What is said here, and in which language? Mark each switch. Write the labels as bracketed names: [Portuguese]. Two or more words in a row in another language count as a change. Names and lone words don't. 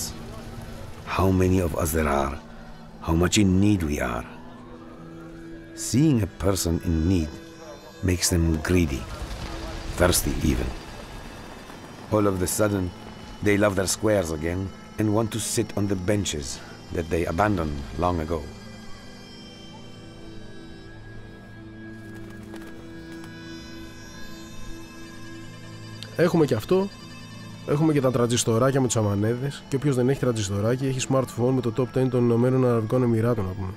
[English] How many of us there are, how much in need we are. Seeing a person in need makes them greedy, thirsty even. All of a sudden, they love their squares again and want to sit on the benches that they abandoned long ago. [Greek] Έχουμε και αυτό. Έχουμε και τα τραντζιστοράκια με τους αμανέδες. Και όποιος δεν έχει τραντζιστοράκι έχει smartphone με το top 10 των Ηνωμένων Αραβικών Εμιράτων, να πούμε.